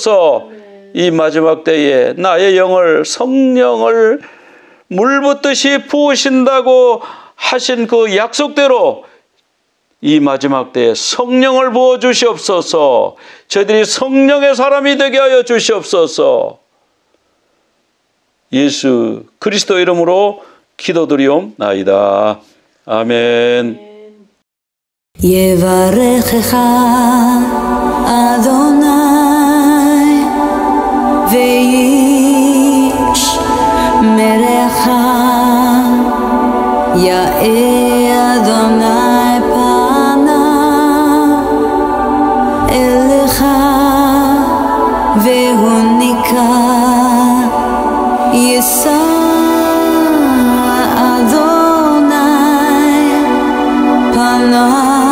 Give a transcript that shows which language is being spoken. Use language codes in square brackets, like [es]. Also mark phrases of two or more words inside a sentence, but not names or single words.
[ko] 이 마지막 때에 나의 영을 성령을 물 붓듯이 부으신다고 하신 그 약속대로 이 마지막 때에 성령을 부어 주시옵소서. 저희들이 성령의 사람이 되게 하여 주시옵소서. 예수 그리스도 이름으로 기도드리옵나이다. 아멘. [he] יברכך אדוני וישמרך, יאר אדוני פניו אליך והוניקה, יישא אדוני פניו